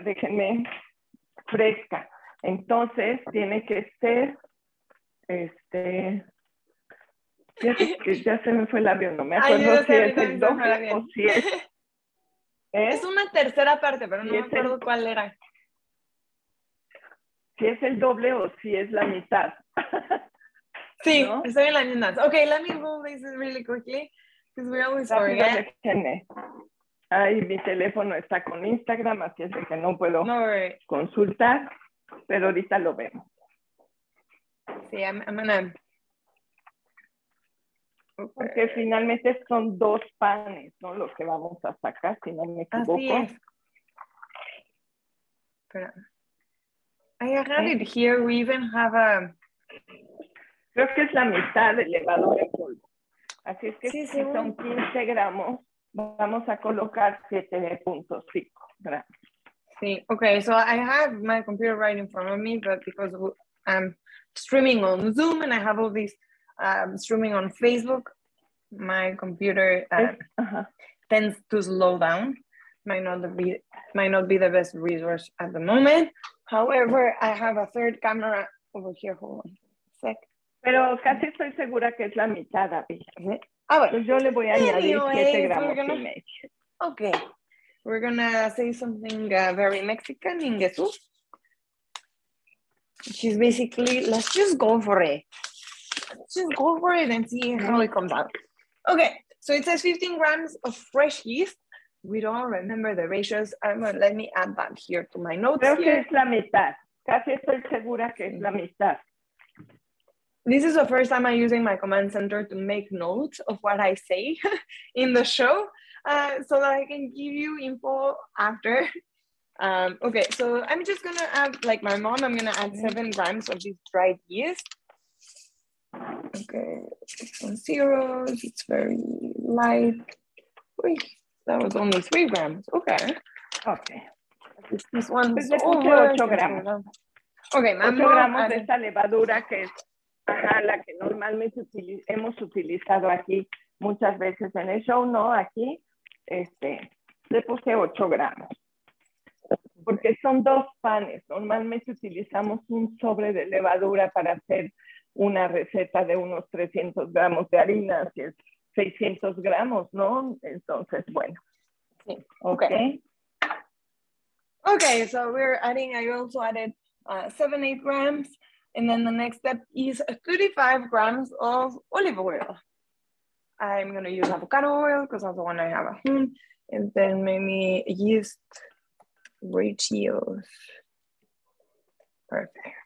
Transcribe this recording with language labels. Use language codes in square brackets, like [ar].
[es] Déjenme, fresca. Entonces tiene que ser, fíjate que ya se me fue el avión, no me acuerdo si es el doble o si es... Es una tercera parte, pero no me acuerdo cuál era. Si es el doble o si es la mitad. Sí, ¿no? Estoy en la mitad. [en] Okay, let me roll this really quickly, because we always forget. [es] Ay, mi teléfono está con Instagram, así es de que no puedo consultar, pero ahorita lo vemos. [en] Sí, I'm gonna... [es] Porque finalmente son 2 panes, ¿no? Los que vamos a sacar, si no me equivoco. Así es. [en] Espera. I have it here. We even have a... [es] Creo que es la mitad de levadura en polvo. Así es que si son 15 gramos, vamos a colocar 7.5 gramos. [en] Sí, okay, so I have my computer right in front of me, but because I'm streaming on Zoom and I have all these streaming on Facebook, my computer tends to slow down. Might not be the best resource at the moment. However, I have a third camera over here. Hold on a sec. [es] Pero casi estoy segura que es la mitad, Abby. Bueno. Pues yo le voy a añadir 7 gramos y medio. Okay. [en] We're gonna say something very Mexican in Jesús. She's basically, let's just go for it. Let's just go for it and see how it comes out. Okay, so it says 15 grams of fresh yeast. We don't remember the ratios. Let me add that here to my notes. [es] Creo que es la mitad. Casi estoy segura que es la mitad. [en] This is the first time I'm using my command center to make notes of what I say in the show, so that I can give you info after. Okay, so I'm just gonna add, like my mom, I'm gonna add 7 grams of this dried yeast. Okay, it's on zeros, it's very light. Wait, that was only 3 grams, okay. Okay. This one's [es] pues le puse 8 gramos. Okay, 8 gramos de esta levadura que es la que normalmente hemos utilizado aquí muchas veces en el show, ¿no? Aquí, le puse 8 gramos. Porque son 2 panes. Normalmente utilizamos un sobre de levadura para hacer una receta de unos 300 gramos de harina, así es 600 gramos, ¿no? Entonces, bueno. Sí, okay. [en] Okay, so we're adding, I also added 7-8 grams. And then the next step is 35 grams of olive oil. I'm going to use avocado oil because that's the one I have at home. And then maybe yeast ratios. Perfect.